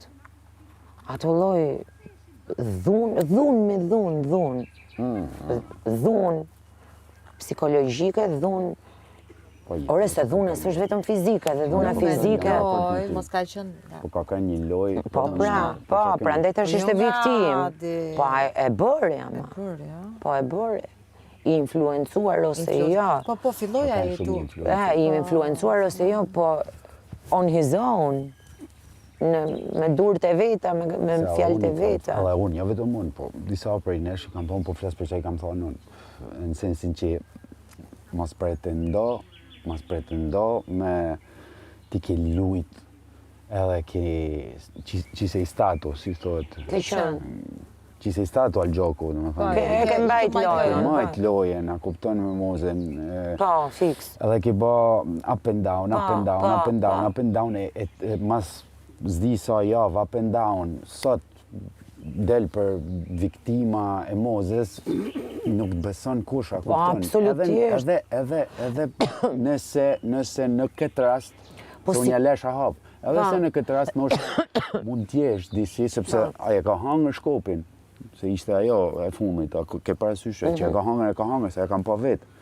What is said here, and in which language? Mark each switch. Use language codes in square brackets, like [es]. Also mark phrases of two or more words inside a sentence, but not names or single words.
[sq] Ato lloj dhunë psikologjike, dhunë Ore, se dhune s'është vetëm fizike, dhe dhuna fizike... Mos ka qenë... Po ka ka një loj... Po, prandaj tash ishte viktim. Po, e bëri, ama. Po, e bëri. I influencuar ose jo. Po, filloj ai tu. I influencuar ose jo, po [en] on his own. [sq] Me durët e veta, me fjalët e veta. Edhe unë, jo vetëm unë, po disa prej nesh kam thonë, po flas për çfarë kam thonë unë. Në sensin që mos pretendo me ti ke lujt edhe që [it] sei stato, [sq] si thotë. Ke qenë. [it] Ci sei stato al gioco, [sq] Che mbajt lojën. Mbajt lojën, a kupton me mozën. Po, fix. Edhe ke bë [en] up and down, up and down, [sq] e mas zdi sa javë [en] up and down, [sq] sot del për viktima e mozës, nuk beson kush, a kupton. Absolutisht. Edhe nëse në këtë rast, se unë ja lesha hapë, edhe se në këtë rast mund t'jesh disi, sepse aje ka hangër shkopin, se ishte ajo e fundit, ke parasysh që e ka hangër, se e kam pa vetë.